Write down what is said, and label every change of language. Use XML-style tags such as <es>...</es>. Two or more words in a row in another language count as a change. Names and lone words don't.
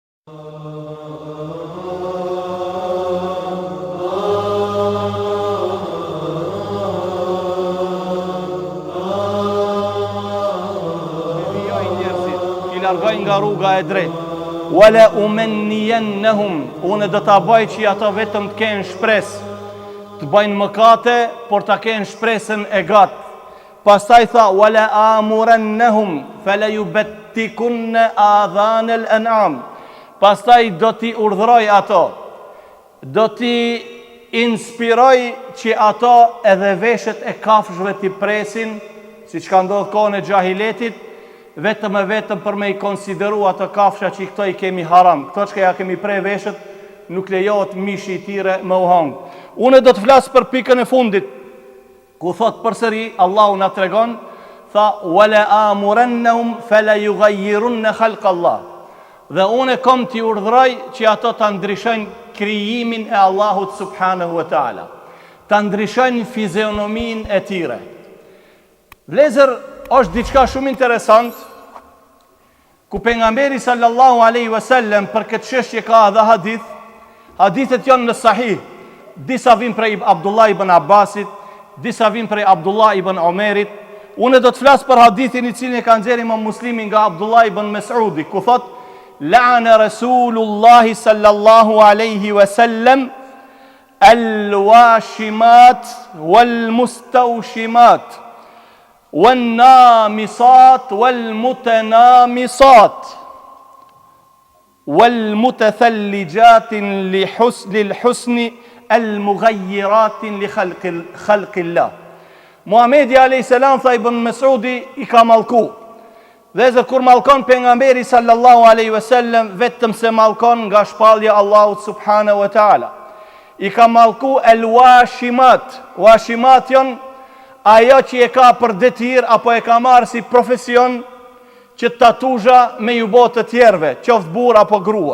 <sq>Largoj nga rruga e drejtë.</sq> <ar>ولأمنينهم,</ar> <sq>unë do ta bëj që ata vetëm të kenë shpresë, të bëjnë mëkate, por ta kenë shpresën e gat. Pastaj tha</sq> <ar>ولآمرنهم فليبتكن آذان الأنعام.</ar> <sq>Pastaj do t'i urdhëroj ato, do t'i inspiroj që ato edhe veshët e kafshëve t'i presin, siç ka ndodhur kohën e xahiletit, vetëm e vetëm për me i konsideru ato kafsha që i këto i kemi haram. Këto që ja kemi prej veshët, nuk lejohet mishi i tire me u hangë. Unë do të flasë për pikën e fundit, ku thot përsëri, Allahu na tregon, tha,</sq> <ar>ولآمرنهم فليغيرن خلق الله.</ar> <sq>Dhe unë kom t'i urdhroj që ato të ndryshojnë krijimin e Allahut</sq> <ar>سبحانه وتعالى,</ar> <sq>të ndryshojnë fizionomin e tire. Vlezër, është diçka shumë interesant, ku pejgamberi</sq> <ar>صلى الله عليه وسلم</ar> <sq>për këtë çështje ka edhe hadith. Hadithet janë në sahih. Disa vijnë prej Abdullah ibn Abbasit, disa vijnë prej Abdullah ibn Omerit. Unë do të flas për hadithin i cilin e ka nxjerrë Imam Muslimi nga Abdullah ibn Mas'udi, ku thot:</sq> <ar>"لعن رسول الله صلى الله عليه وسلم الواشمات والمستوشمات والنامصات والمتنامصات والمتثلجات للحسن المغيرات لخلق الله."</ar> <sq>Muhamedi</sq> <ar>عليه السلام</ar> <sq>tha Ibn Mesudi i ka mallku. Dhe zë kur mallkon pejgamberi</sq> <ar>صلى الله عليه وسلم,</ar> <sq>vetëm se mallkon nga shpallja Allahut</sq> <ar>سبحانه وتعالى.</ar> <sq>I ka mallku el-washimat. Washimat janë ajo që e ka për detyr apo e ka marrë si profesion që tatuzha me ju bë të tjerëve, qoftë burr apo grua.</sq>